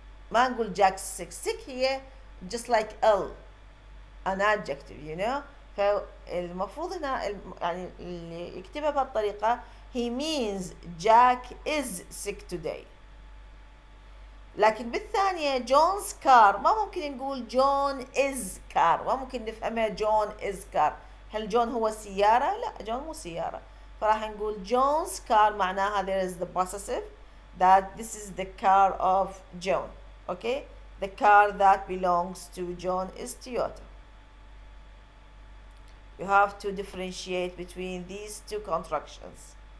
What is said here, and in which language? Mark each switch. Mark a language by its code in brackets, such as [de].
[ar] ما نقول [en] Jack's sick هي just like an adjective you know [ar] فالمفروض هنا يعني اللي يكتبها بهالطريقة [en] he means Jack is sick today. [ar] لكن بالثانية جون's car ما ممكن نقول جون [en] is car [ar] ما ممكن نفهمها جون is car. هل جون هو سيارة؟ لا جون مو سيارة فراح نقول [en] John's car [ar] معناها [en] there is the possessive that this is the car of John okay the car that belongs to John is Toyota. you have to differentiate between these two contractions.